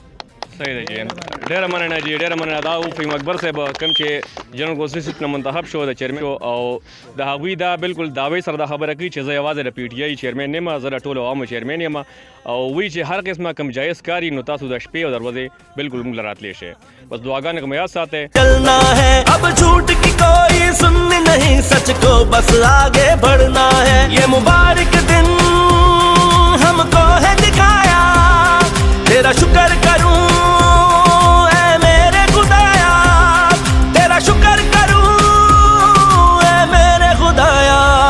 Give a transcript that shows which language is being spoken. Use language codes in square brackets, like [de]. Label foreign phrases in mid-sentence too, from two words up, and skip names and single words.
[ps] صحیح دی جی، ډېره مننه جی، ډېره مننه. دا فهیم اکبر صاحب کوم چې جنرال کوسل سیټ نه منتخب شو د چیرمن شو، او د هغوی دا بالکل دعوی سره دا خبره کوي چې زه یوازې د پی ټی آی چیرمن نه یم، زه د ټولو عوامو چیرمن یم، او وایي چې هر قسمه کوم جایز کاري نو تاسو د شپې او دروازې بالکل موږ له راتلی شئ. بس دعاګانې کوم یاد ساتئ. [ur] چلنا ہے اب جھوٹ کی کوئی سننی نہیں، سچ کو بس آگے بڑھنا ہے. یہ مبارک دن ہم کو ہے دکھایا، تیرا شکر کروں اے میرے خدایا، تیرا شکر کروں اے میرے خدایا.